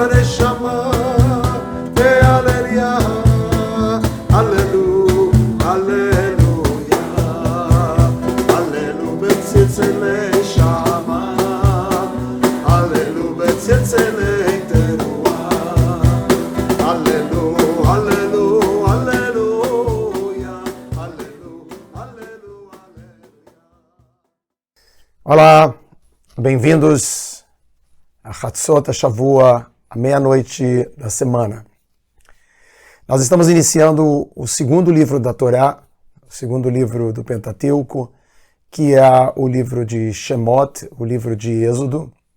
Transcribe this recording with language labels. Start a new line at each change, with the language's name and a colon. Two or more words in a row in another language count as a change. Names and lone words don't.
Hebrew: נשמה והללויה, הללו, הללויה, הללו בצלצלי שמע, הללו בצלצלי תרועה, הללו, הללו, הללויה, הללו, הללו, הללויה.
Portuguese: Olá, bem-vindos a Hatzot Shavua, a meia-noite da semana. Nós estamos iniciando o segundo livro da Torá, o segundo livro do Pentateuco, que é o livro de Shemot, o livro de Êxodo.